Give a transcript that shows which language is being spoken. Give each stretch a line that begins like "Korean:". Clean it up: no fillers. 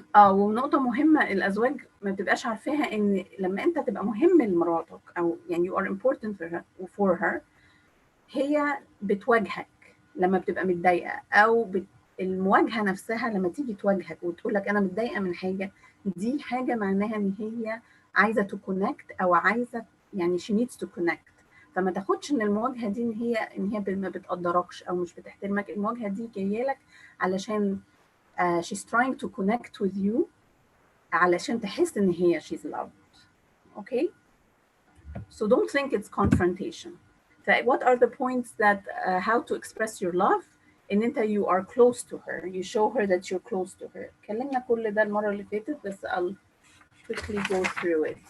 Arabic: ونقطة مهمة الأزواج ما بتبقاش عارفاها، إن لما أنت تبقى مهم لمراتك أو يعني
English: you are important for her،
Arabic: هي بتواجهك لما بتبقى متضايقة، أو المواجهة نفسها لما تيجي تواجهك وتقول لك أنا متضايقة من حاجة، دي حاجة معناها إن هي عايزة تكونكت أو عايزة يعني
English: she needs to connect.
Arabic: فما تاخدش إن المواجهة دي إن هي ما بتقدركش أو مش بتحترمك. المواجهة دي جاية لك علشان
English: she's trying to connect with you،
Arabic: علشان تحس إن هي
English: she's loved. Okay? So don't think it's confrontation. What are the points that how to express your love؟
Arabic: ان انت
English: you are close to her, you show her that you're close to her.
Arabic: اتكلمنا كل ده المرة اللي فاتت، بس
English: I'll quickly go through it.